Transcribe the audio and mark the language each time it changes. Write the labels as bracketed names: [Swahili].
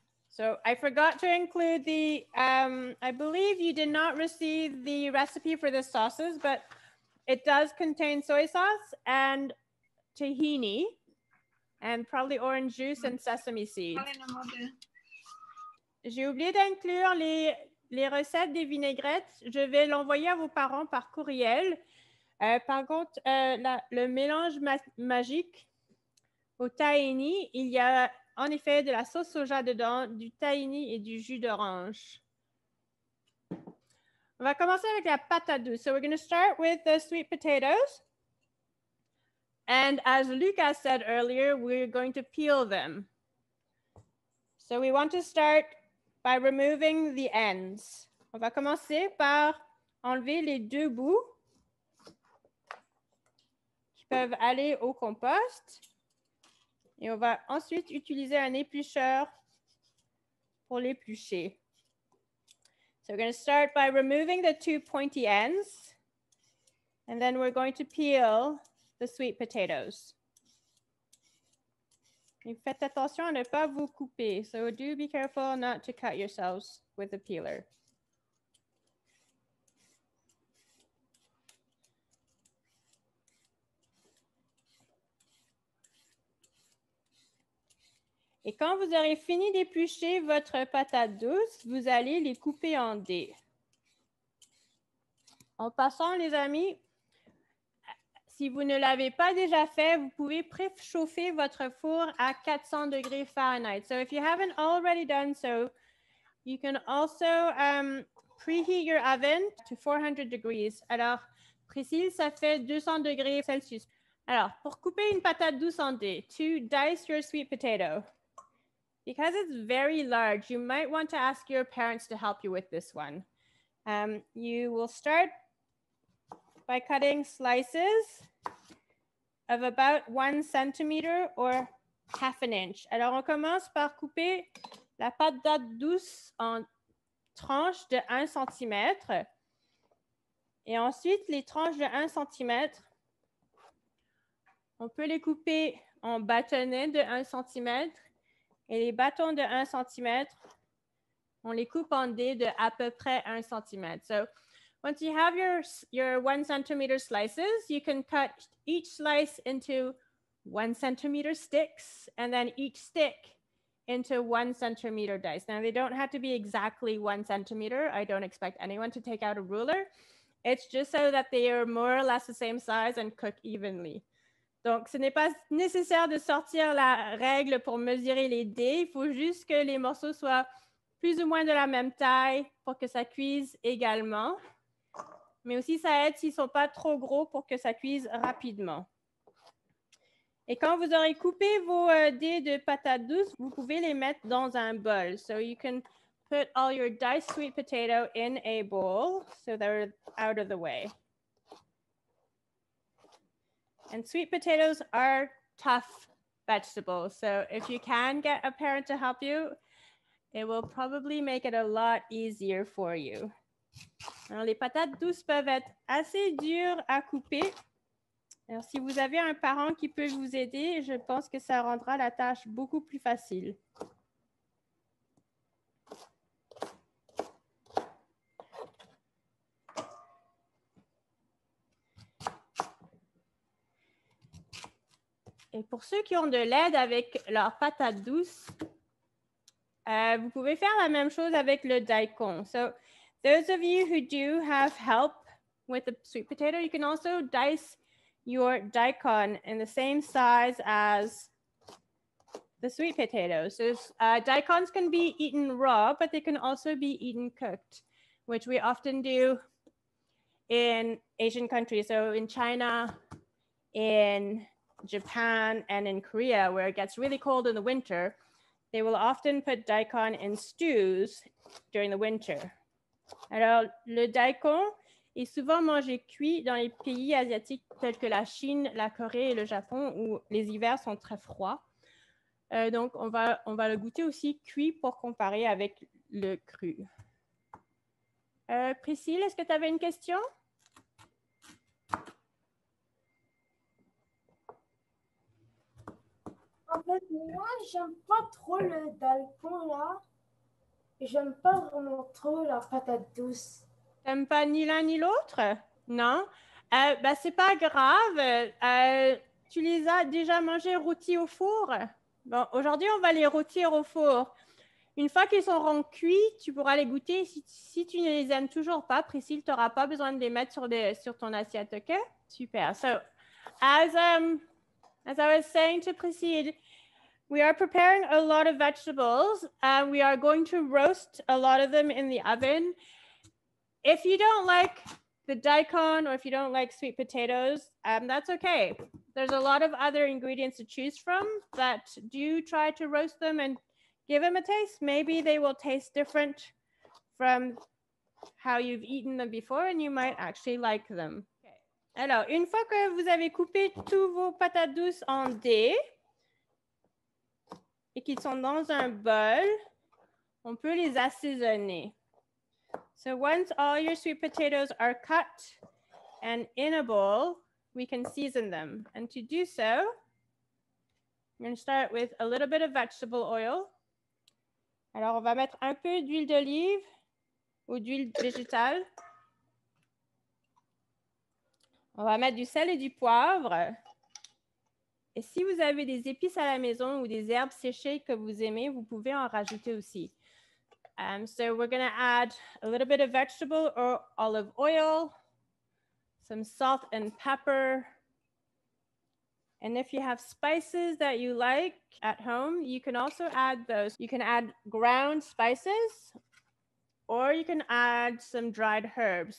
[English] So I forgot to include the, I believe you did not receive the recipe for the sauces, but it does contain soy sauce and tahini and probably orange juice and sesame seeds. [French] J'ai oublié d'inclure les recettes des vinaigrettes. Je vais l'envoyer à vos parents par courriel. Par contre, le mélange magique au tahini, il y a en effet de la sauce soja dedans, du tahini et du jus d'orange. On va commencer avec la patate douce. [English] So we're going to start with the sweet potatoes. And as Lucas said earlier, we're going to peel them. So we want to start by removing the ends. [French] On va commencer par enlever les deux bouts qui peuvent aller au compost. Et on va ensuite utiliser un éplucheur pour l'éplucher. [English] So we're going to start by removing the two pointy ends. And then we're going to peel the sweet potatoes. [French] Et faites attention à ne pas vous couper. [English] So do be careful not to cut yourselves with the peeler. [French] Et quand vous aurez fini d'éplucher votre patate douce, vous allez les couper en dés. En passant, les amis, si vous ne l'avez pas déjà fait, vous pouvez préchauffer votre four à 400 degrés Fahrenheit. [English] So if you haven't already done so, you can also preheat your oven to 400 degrees. [French] Alors, Priscille, ça fait 200 degrés Celsius. Alors, pour couper une patate douce en dés, [English] to dice your sweet potato, because it's very large, you might want to ask your parents to help you with this one. You will start by cutting slices of about 1 centimeter or half an inch. [French] Alors, on commence par couper la patate douce en tranches de 1 cm. Et ensuite, les tranches de 1 cm, on peut les couper en bâtonnets de 1 cm. Et les bâtons de 1 cm, on les coupe en dés de à peu près 1 cm. [English] So once you have your 1 centimeter slices, you can cut each slice into 1 centimeter sticks and then each stick into 1 centimeter dice. Now, they don't have to be exactly 1 centimeter. I don't expect anyone to take out a ruler. It's just so that they are more or less the same size and cook evenly. [French] Donc, ce n'est pas nécessaire de sortir la règle pour mesurer les dés. Il faut juste que les morceaux soient plus ou moins de la même taille pour que ça cuise également. Mais aussi, ça aide s'ils ne sont pas trop gros pour que ça cuise rapidement. Et quand vous aurez coupé vos dés de patates douces, vous pouvez les mettre dans un bol. [English] So you can put all your diced sweet potato in a bowl so they're out of the way. And sweet potatoes are tough vegetables. So if you can get a parent to help you, it will probably make it a lot easier for you. [French] Alors, les patates douces peuvent être assez dures à couper. Alors, si vous avez un parent qui peut vous aider, je pense que ça rendra la tâche beaucoup plus facile. Et pour ceux qui ont de l'aide avec leurs patates douces, vous pouvez faire la même chose avec le daikon. [English] So, those of you who do have help with the sweet potato, you can also dice your daikon in the same size as the sweet potatoes. So, daikons can be eaten raw, but they can also be eaten cooked, which we often do in Asian countries. So, in China, in Japan and in Korea, where it gets really cold in the winter, they will often put daikon in stews during the winter. [French] Alors, le daikon est souvent mangé cuit dans les pays asiatiques tels que la Chine, la Corée et le Japon, où les hivers sont très froids. Donc, on va le goûter aussi cuit pour comparer avec le cru. Priscille, est-ce que tu avais une question? En fait, moi, j'aime pas trop le daikon, là. J'aime pas vraiment trop la patate douce. T'aimes pas ni l'un ni l'autre? Non? Ben, c'est pas grave. Tu les as déjà mangés rôtis au four? Bon, aujourd'hui, on va les rôtir au four. Une fois qu'ils seront cuits, tu pourras les goûter. Si tu ne les aimes toujours pas, Priscille, tu n'auras pas besoin de les mettre sur ton assiette, OK? Super. [English] So, as I was saying to Priscille, we are preparing a lot of vegetables. We are going to roast a lot of them in the oven. If you don't like the daikon or if you don't like sweet potatoes, that's okay. There's a lot of other ingredients to choose from, but do try to roast them and give them a taste. Maybe they will taste different from how you've eaten them before and you might actually like them. Okay. [French] Alors, une fois que vous avez coupé tous vos patates douces en dés et qu'ils sont dans un bol, on peut les assaisonner. [English] So once all your sweet potatoes are cut and in a bowl, we can season them. And to do so, I'm going to start with a little bit of vegetable oil. [French] Alors, on va mettre un peu d'huile d'olive ou d'huile végétale. On va mettre du sel et du poivre. Et si vous avez des épices à la maison ou des herbes séchées que vous aimez, vous pouvez en rajouter aussi. [English] So we're going to add a little bit of vegetable or olive oil, some salt and pepper. And if you have spices that you like at home, you can also add those. You can add ground spices or you can add some dried herbs.